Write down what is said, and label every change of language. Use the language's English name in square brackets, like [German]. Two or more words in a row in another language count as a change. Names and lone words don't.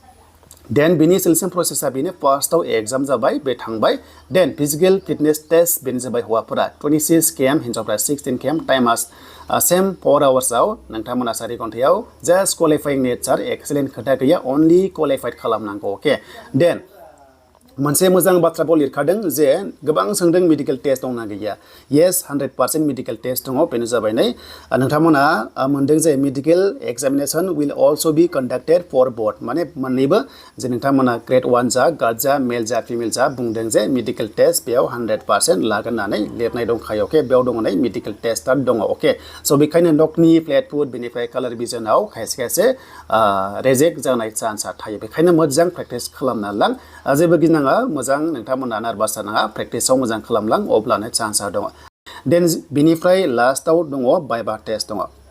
[Bodo] देन बिनि [English] selection process [Bodo] बेनो फार्स्टआव एग्जाम जाबाय बे थांबाय देन [English] physical fitness test [Bodo] बेनो जाबाय हौवाफोरा 26 km हिन्जावफोरा 16 km टाइमा सेम 4 आवार्सआव नोंथांमोना 4 घन्टायाव [English] just qualifying nature excellent [Bodo] खोथा गैया [English] only qualified [Bodo] खालामनांगौ अके देन मोनसे मोजां बाथ्राखौ लिरखादों जे गोबां सोंदों [English] medical test [Bodo] दंना गैया येस 100% [English] medical test [Bodo] दङ बेनो जाबाय नै नोंथांमोना मोनदों जे [English] medical examination will also be conducted for both [Bodo] माने मोननैबो जे नोंथांमोना ग्रेड 1 जा गार्ड जा मेल जा फिमेल जा बुंदों जे [English] medical test [Bodo] बेयाव 100% लागोन होननानै लिरनाय दंखायो अके बेयाव दङ नै [English] medical test [Bodo] दङ अके स' बेखायनो नकनि [English] flat foot [Bodo] बेनिफ्राय [English] colour vision [Bodo] खायसे रेजेक्ट जानाय चान्सआ थायो बेखायनो मोजां प्रेक्टिस खालामना लां जेबो गिनाङा मोजां नोंथांमोना नार्भास जानाङा प्रेक्टिसाव मोजां खालामलां अब्लानो चान्सआ दङ देन बिनिफ्राय लास्टआव दङ बाइबा टेस्ट दङ